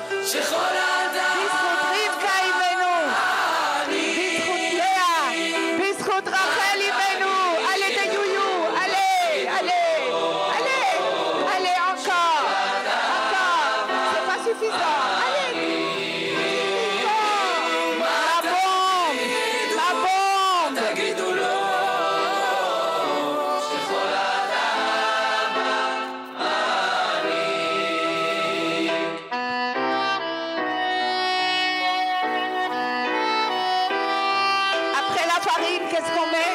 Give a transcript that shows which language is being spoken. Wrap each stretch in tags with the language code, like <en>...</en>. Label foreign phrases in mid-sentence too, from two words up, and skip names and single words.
<he>בזכות רבקה אימנו, בזכות לאה, בזכות רחל אימנו,</he> <fr>allez de youyou, allez, allez, allez, allez, encore, c'est pas suffisant, allez, la bombe, Après la farine, qu'est-ce qu'on met?</fr>